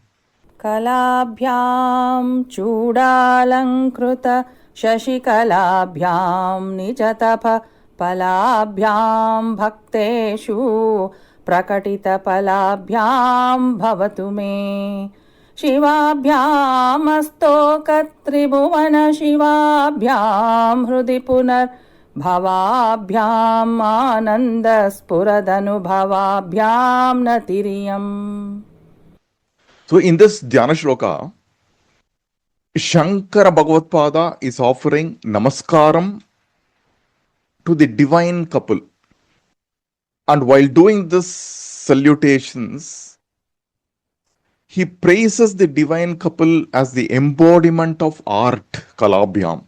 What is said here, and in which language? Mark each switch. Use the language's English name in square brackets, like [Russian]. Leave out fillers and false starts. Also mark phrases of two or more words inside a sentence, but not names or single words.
[Sanskrit] कलाभ्यां चूडालङ्कृत शशिकलाभ्यां निजतप फलाभ्यां भक्तेषु प्रकटित फलाभ्यां भवतु मे शिवाभ्यां अस्तोक त्रिभुवन शिवाभ्यां हृदि पुनर् भवाभ्यां आनन्द स्फुरदनु भवाभ्यां नतिरियम्. [English] So in this [Sanskrit] ध्यान श्लोक, [English] Shankara Bhagavatpada is offering namaskaram to the divine couple. And while doing this salutations, he praises the divine couple as the embodiment of art, Kalabhyam.